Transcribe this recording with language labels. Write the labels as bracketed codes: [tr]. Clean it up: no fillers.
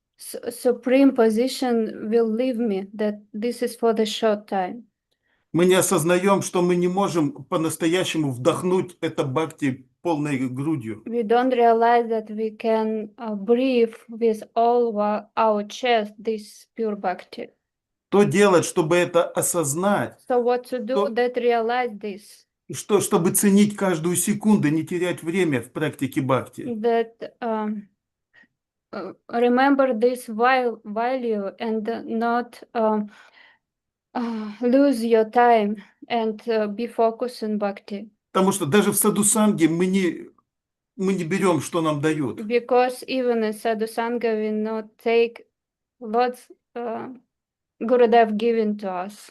[en] supreme position will leave me, that this is for the short time. [ru] Мы не осознаем, что мы не можем по-настоящему вдохнуть это бхакти полной грудью. [en] We don't realize that we can breathe with all our chest this pure bhakti. [ru] Что делать, чтобы это осознать? [en] So what to do that realize this? [ru] Чтобы ценить каждую секунду, не терять время в практике бхакти. [en] That remember this value and not lose your time and be focused on bhakti. [ru] Потому что даже в садхусанге мы не берем, что нам дают. [en] Because even in sadhusanga we not take what's Gurudev given to us.